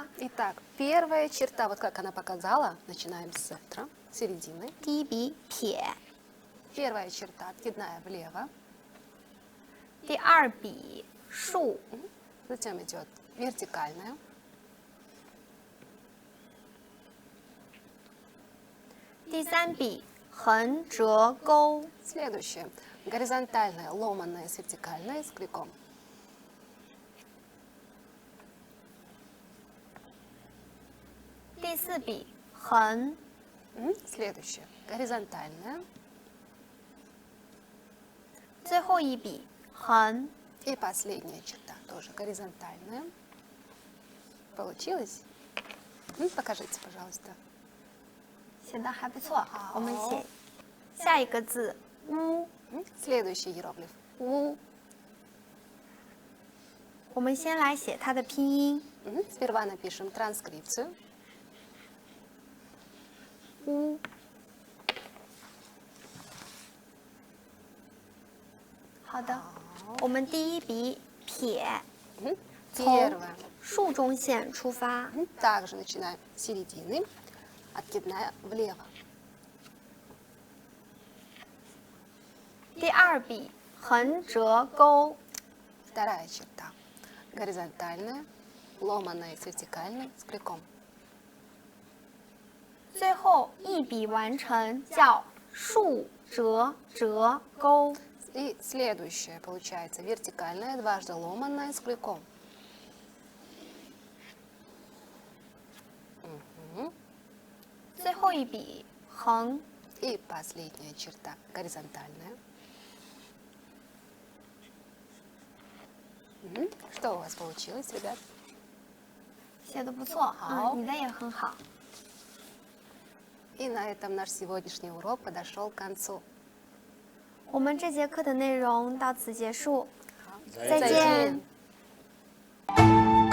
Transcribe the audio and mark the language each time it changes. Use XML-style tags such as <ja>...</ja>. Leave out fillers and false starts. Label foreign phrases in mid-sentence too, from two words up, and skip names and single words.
<ru>Итак, первая черта, вот как она показала, начинаем с центра, середины.</ru> <zh>第一笔撇，</zh> <ru>Первая черта откидная влево,</ru> <zh>第二笔竖，</zh> <ru>затем идет вертикальная,</ru> <zh>第三笔横折钩，</zh> <ru>следующая горизонтальная, ломаная с вертикальной, с крюком.</ru> <zh>第四笔横，</zh> <ru>Следующая горизонтальная</ru> <zh>最后一笔横。</zh> <ru>и последняя черта тоже горизонтальная. Получилось? Покажите, пожалуйста.</ru> <zh>写的还不错。我们写下一个字乌，</zh> <ru>Следующий иероглиф.</ru> <zh>乌。我们先来写它的拼音，</zh> <ru>Сперва напишем транскрипцию.</ru> <zh>乌。好的，我们第一笔撇， 从</zh> <ru>Первое.</ru> <zh>竖中线出发，</zh> <ru>Также начинаем с середины, откидная влево.</ru> <zh>第二笔横折钩，</zh> <ru>Вторая черта. Горизонтальная, ломаная с вертикальной, с крюком.</ru> <zh>最后一笔完成叫竖折折钩。</zh> <ru>И следующая получается вертикальная, дважды ломаная, с крюком. Мгм.</ru> <zh>最后一笔横，</zh> <ru>И последняя черта горизонтальная. Что у вас получилось, ребят?</ru> <zh>写的不错，好你的也很好。</zh> <ru>И на этом наш сегодняшний урок подошел к концу.</ru> <zh>我们这节课的内容到此结束，再再见。</zh>